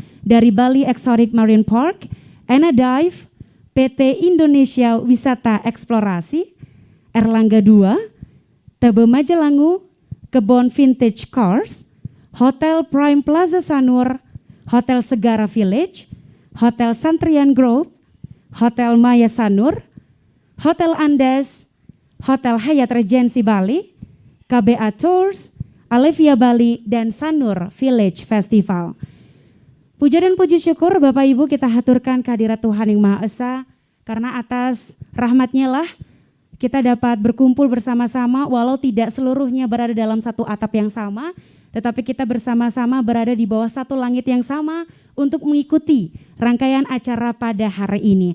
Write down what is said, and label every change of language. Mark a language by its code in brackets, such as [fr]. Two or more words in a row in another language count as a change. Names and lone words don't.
[id] dari Bali Exotic Marine Park, Enadive, PT Indonesia Wisata Eksplorasi, Erlangga 2, Tebe Majalangu, Kebon Vintage Cars, Hotel Prime Plaza Sanur, Hotel Segara Village, Hotel Santrian Grove, Hotel Maya Sanur, Hotel Andes, Hotel Hyatt Regency Bali, KBA Tours, Alevia Bali, dan Sanur Village Festival. Puja dan puji syukur Bapak Ibu kita haturkan kehadirat Tuhan yang Maha Esa, karena atas rahmat-Nya lah kita dapat berkumpul bersama-sama walau tidak seluruhnya berada dalam satu atap yang sama, tetapi kita bersama-sama berada di bawah satu langit yang sama untuk mengikuti rangkaian acara pada hari ini.